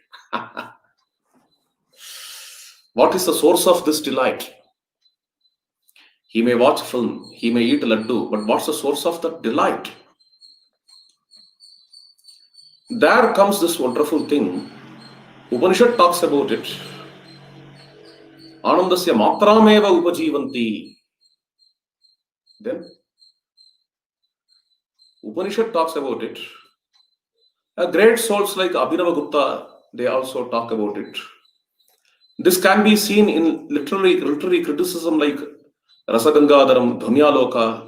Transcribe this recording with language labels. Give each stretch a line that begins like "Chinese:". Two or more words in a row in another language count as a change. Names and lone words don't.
English: What is the source of this delight? He may watch film, he may eat laddu, but what's the source of that delight? There comes this wonderful thing. Upanishad talks about it.
Sanskrit: Anandasya matrameva upajivanti.
English: Then Upanishad talks about it. Great souls like Abhinavagupta, they also talk about it. This can be seen in literary criticism like Rasagangadaram, Dhanyaloka.